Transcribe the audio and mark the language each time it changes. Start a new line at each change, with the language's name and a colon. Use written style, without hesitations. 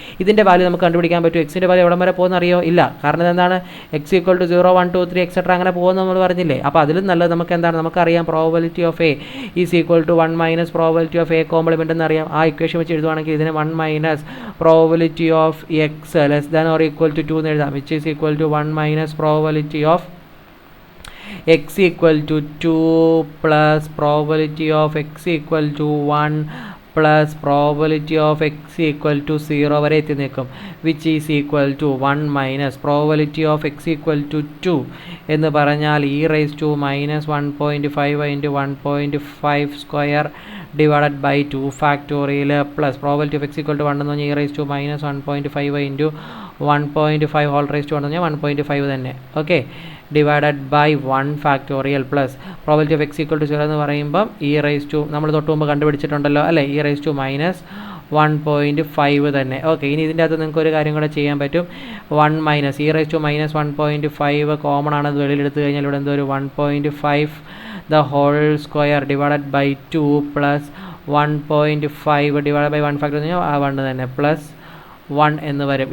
Malayalam: ഇതിൻ്റെ വാല്യൂ നമുക്ക് കണ്ടുപിടിക്കാൻ പറ്റും. എക്സിൻ്റെ വാല്യൂ എവിടെ വരെ പോകുന്ന അറിയോ? ഇല്ല. കാരണം എന്താണ്?
English: x equal to 0, 1, 2, 3 etcetera
Malayalam: അങ്ങനെ പോകുന്ന നമ്മൾ പറഞ്ഞില്ലേ? അപ്പോൾ അതിലും നല്ലത് നമുക്ക് എന്താണ്? നമുക്കറിയാം
English: probability of A is equal to 1 minus probability of A complement
Malayalam: എന്നറിയാം. ആ ഇക്വേഷൻ വെച്ച് എഴുതുവാണെങ്കിൽ ഇതിനെ
English: 1 minus probability of x less than or equal to 2
Malayalam: എന്ന് എഴുതാം.
English: which is equal to 1 minus probability of x equal to 2 plus probability of x equal to 1 plus probability of x equal to 0
Malayalam: വരെ എത്തി നിൽക്കും.
English: which is equal to 1 minus probability of x equal to 2
Malayalam: എന്ന് പറഞ്ഞാൽ
English: e raised to minus 1.5 into 1.5 square divided by 2 factorial plus probability of x equal to 1 എന്ന് പറഞ്ഞാൽ e raised to minus 1.5 into 1.5 whole raised to 1 എന്ന് പറഞ്ഞാൽ 1.5 തന്നെ. Okay, divided by 1 factorial plus probability of x equal to 0
Malayalam: എന്ന് പറയുമ്പം
English: e raise to
Malayalam: നമ്മൾ തൊട്ട് മുമ്പ് കണ്ടുപിടിച്ചിട്ടുണ്ടല്ലോ അല്ലേ?
English: e raise to minus 1.5
Malayalam: തന്നെ. ഓക്കെ, ഇനി ഇതിൻ്റെ അകത്ത് നിങ്ങൾക്ക് ഒരു കാര്യം കൂടെ ചെയ്യാൻ പറ്റും.
English: 1 minus e raise to minus 1.5 common
Malayalam: ആണ്. അത് വെളിയിലെടുത്ത് കഴിഞ്ഞാൽ ഇവിടെ എന്തോ ഒരു
English: 1.5 the whole square divided by 2 plus 1.5 divide by 1 factor എന്ന് പറഞ്ഞാൽ 1 തന്നെ പ്ലസ് 1
Malayalam: എന്ന് വരും.